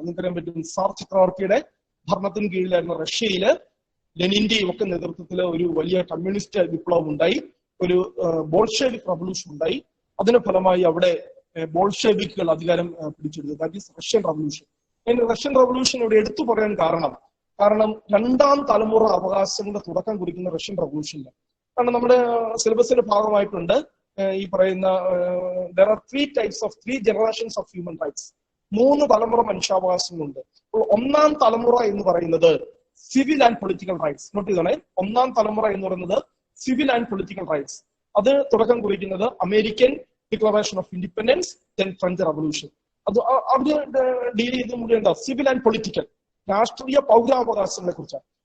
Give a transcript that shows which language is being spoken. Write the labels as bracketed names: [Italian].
[Malayalam] നിങ്ങൾക്കറിയാൻ പറ്റും, സാർ ചക്രവർത്തിയുടെ ഭരണത്തിന് കീഴിലായിരുന്ന റഷ്യയില് ലെനിന്റെയും ഒക്കെ നേതൃത്വത്തിൽ ഒരു വലിയ കമ്മ്യൂണിസ്റ്റ് വിപ്ലവം ഉണ്ടായി, ഒരു ബോൾഷെവിക് റവല്യൂഷൻ ഉണ്ടായി. അതിന്റെ ഫലമായി അവിടെ ബോൾഷെവിക്കുകൾ അധികാരം പിടിച്ചെടുത്തു. [English] That is Russian revolution. [Malayalam] Russian revolution ഇവിടെ എടുത്തു പറയാൻ കാരണം രണ്ടാം തലമുറ അവകാശങ്ങളുടെ തുടക്കം കുറിക്കുന്ന റഷ്യൻ റവല്യൂഷനിൽ. കാരണം നമ്മുടെ സിലബസിന്റെ ഭാഗമായിട്ടുണ്ട് ഈ പറയുന്ന [English] there are three generations of human rights. [Malayalam] 3 തലമുറ മനുഷ്യാവകാശങ്ങളുണ്ട്. അപ്പോൾ ഒന്നാം തലമുറ എന്ന് പറയുന്നത് civil and political rights. Not ചെയ്തോണേ, ഒന്നാം തലമുറ എന്ന് പറയുന്നത് സിവിൽ ആൻഡ് പൊളിറ്റിക്കൽ റൈറ്റ്സ്. അത് തുടക്കം കുറിക്കുന്നത് American declaration of independence, then French revolution. അത് അവര് ഡീൽ ചെയ്ത് മുഴുവൻ എന്താ, സിവിൽ ആൻഡ് പൊളിറ്റിക്കൽ, രാഷ്ട്രീയ പൗരാവകാശങ്ങളെ കുറിച്ചാണ്.